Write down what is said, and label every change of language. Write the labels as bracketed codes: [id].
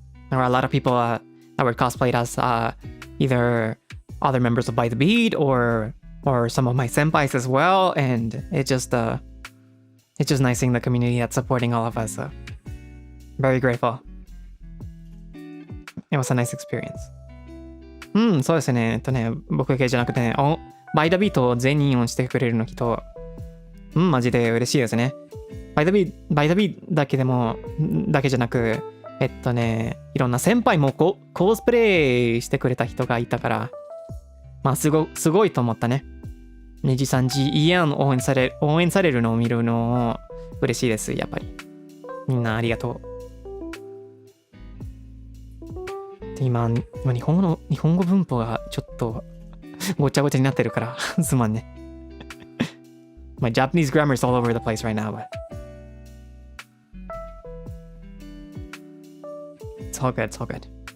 [en] There were a lot of people that were cosplayed as either other members of By the Beat or some of my senpais as well. And it's just nice seeing the community that's supporting all of us. So very grateful. It was a nice experience. [ja] そうですね。僕系じゃなくてね、バイダビートを全員をしてくれるの人、マジで嬉しいですね。バイダビーだけじゃなく、いろんな先輩もコスプレしてくれた人がいたから、まあすごいと思ったね。 NIJISANJIイアン応援されるのを見るの嬉しいです、やっぱり。みんなありがとう。今日本語文法がちょっとごちゃごちゃになってるからすまんね。 [en] My Japanese grammar is all over the place right now, but it's all good, it's all good.